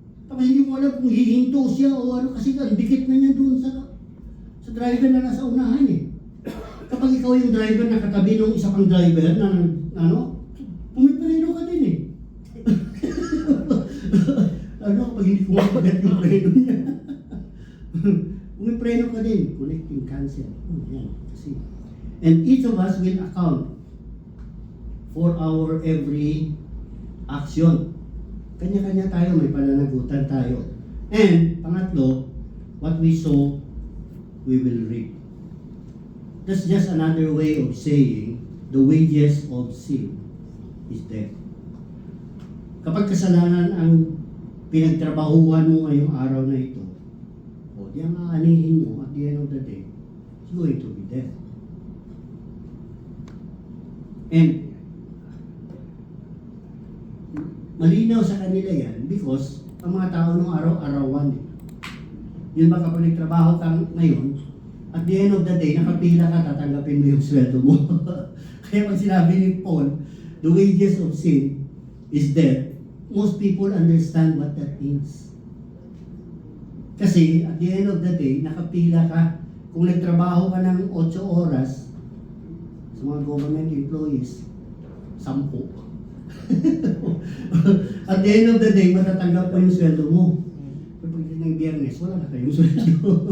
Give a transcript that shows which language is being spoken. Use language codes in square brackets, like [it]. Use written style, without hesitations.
[tl] Tapos hindi mo alam kung hihinto siya o ano, kasi ang dikit na niya doon sa driver na nasa unahan eh. Kapag ikaw yung driver na katabi ng isa pang driver na pumipreno ka din eh. Kapag hindi kumagat yung preno niya. Pumipreno ka din, connecting cancel. Yan, kasi. [en] And each of us will account for our every action. [tl] Kanya-kanya tayo, may pananagutan tayo. And, pangatlo, [en] what we sow, we will reap. That's just another way of saying the wages of sin is death. [tl] Kapag kasalanan ang pinagtrabahuhan mo ngayong araw na ito, o di ang aanihin mo [en] at the end of the day, it's going to be death. [tl] And malinaw sa kanila yan because ang mga tao nung araw-arawan eh. Yun ba kapag nagtrabaho ka ngayon, [en] at the end of the day, [tl] nakapila ka, tatanggapin mo yung sweldo mo. Kaya pag sinabi ni [en] Paul, the wages of sin is death, most people understand what that means. [tl] Kasi [en] at the end of the day, [tl] nakapila ka. Kung nagtrabaho ka ng 8 oras, sa mga government employees, 10. [en] At the end of the day, [tl] matatanggap mo yung sweldo mo. Pero pag ng Biyernes, wala na kayong sweldo.